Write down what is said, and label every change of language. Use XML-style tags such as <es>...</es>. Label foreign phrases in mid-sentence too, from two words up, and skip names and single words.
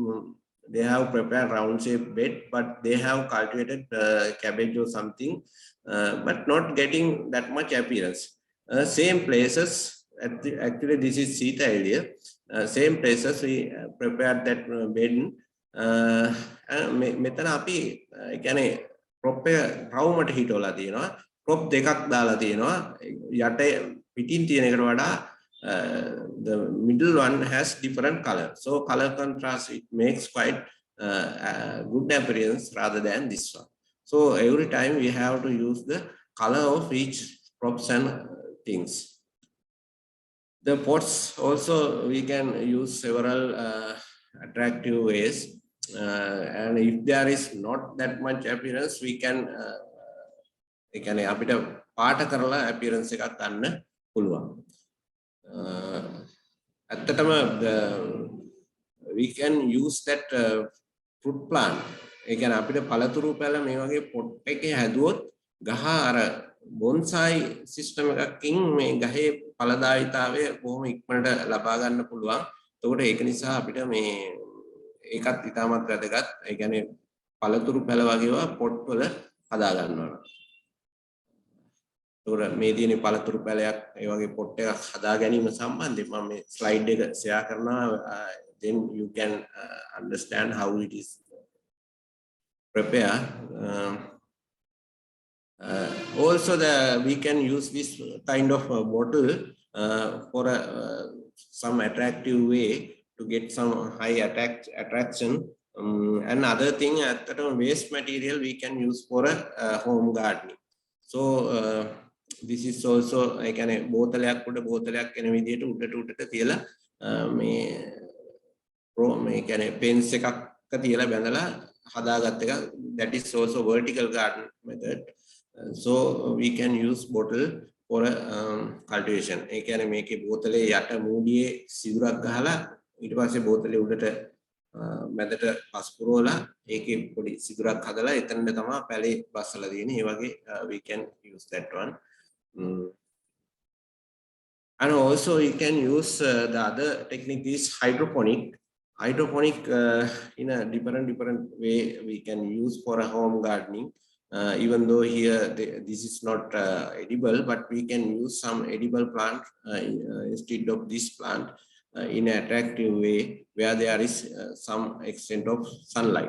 <en>They have prepared round shape bed, but they have cultivated cabbage or something but not getting that much appearance. Same places, actually this is Sita area, same places we prepared that bed.</en> <si>මෙතන අපි කියන්නේ ප්‍රොප් එක රවුමට හිටවලා තියෙනවා. ප්‍රොප් දෙකක් දාලා තියෙනවා. යට පිටින් තියෙන එකට වඩා</si> <en>the middle one has different color. So color contrast, it makes quite good appearance rather than this one. So every time we have to use the color of each props and things. The pots also we can use several attractive ways. And if there is not that much appearance, we can</en> <si>අපිට පාට කරලා appearance එකක් ගන්න පුළුවන්. ඇත්තටම</si> <en>we can use that fruit plant.</en> <si>ඒ කියන්නේ අපිට පළතුරු පැල මේ වගේ පොට් එකේ හැදුවොත් ගහ අර</si> <en>bonsai system</en> <si>එකකින් මේ ගහේ ඵලදායීතාවය බොහොම ඉක්මනට ලබා ගන්න පුළුවන්. එතකොට ඒක නිසා අපිට මේ ඒකත් ඉතාමත් වැදගත්. ඒ කියන්නේ පළතුරු පැල වගේවා පොට් වල හදා ගන්නවා. එතකොට මේ තියෙන පළතුරු පැලයක් ඒ වගේ පොට් එකක් හදා ගැනීම සම්බන්ධයෙන් මම මේ ස්ලයිඩ් එක ෂෙයා කරනවා.</si> <en>Then you can understand how it is prepared. Also we can use this kind of bottle for some attractive way to get some high attraction. And other thing, waste material we can use for a home gardening. So this is also I can</en> <si>බෝතලයක් උඩ බෝතලයක් එන විදිහට උඩට තියලා මේ කියන්නේ පෙන්ස් එකක් තියලා බැඳලා හදාගත්ත එක.</si> <en>That is also vertical garden method. So we can use bottle for cultivation.</en> <si>ඒ කියන්නේ මේකේ බෝතලේ යට මූඩියේ සිදුරක් ගහලා ඊට පස්සේ බෝතලේ උඩට මැදට පස් පුරවලා ඒකේ පොඩි සිදුරක් හදලා එතනට තමයි පැලේ බස්සලා තියෙන්නේ. ඒ වගේ</si> <en>we can use that one. And also we can use the other technique is hydroponic. Hydroponic in a different way we can use for a home gardening. Even though here this is not edible, but we can use some edible plant instead of this plant in an attractive way where there is some extent of sunlight.</en>